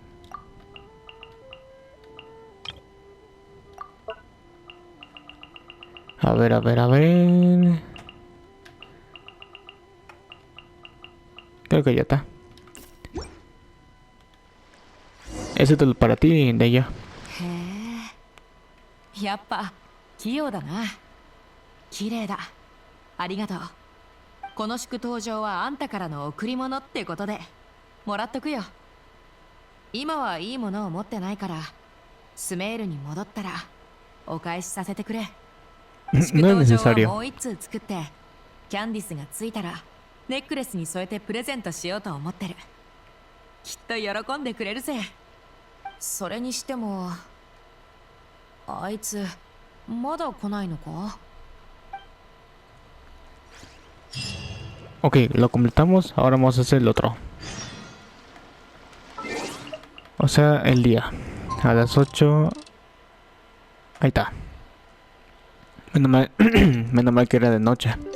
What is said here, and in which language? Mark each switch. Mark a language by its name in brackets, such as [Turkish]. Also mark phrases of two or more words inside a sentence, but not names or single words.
[Spanish] A ver. Creo que ya está. Ese es para ti, de ella. [Japanese] やっぱ器用だな。綺麗だ。ありがとう。この祝祷状はあんたからの贈り物ってことでもらっとくよ。今はいいものを持ってないから、スメールに戻ったらお返しさせてくれ。祝祷状をもう一通作って、キャンディスがついたらネックレスに添えてプレゼントしようと思ってる。きっと喜んでくれるぜ。それにしても、あいつまだ来ないのか？ [Spanish] Ok, lo completamos. Ahora vamos a hacer el otro. O sea, el día. A las 8. Ahí está. Menos mal, menos mal que era de noche.